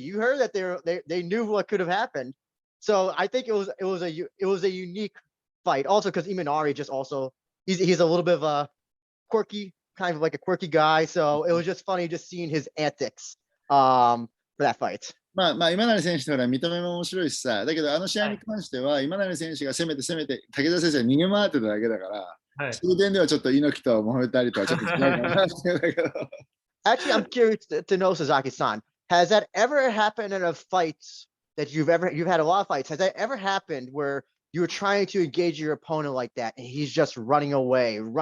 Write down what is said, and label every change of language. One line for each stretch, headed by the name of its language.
English: You heard that they knew what could have happened. So I think it was a unique fight. Also because Imanari just also he's a little bit of a quirky, kind of like a quirky guy. So it was just funny just seeing his antics for that fight.
Japanese: まあ、今成選手の見た目も面白いしさ、だけどあの試合に関しては、今成選手が攻めて、武田選手が逃げ回ってただけだから、その点ではちょっと猪木とモハメッド・アリとはちょっと違うかなっていうだけど。
English: Actually, I'm curious to know, Sasaki-san, has that ever happened in a fight that you've had a lot of fights? Has that ever happened where you were trying to engage your opponent like that and he's just running away?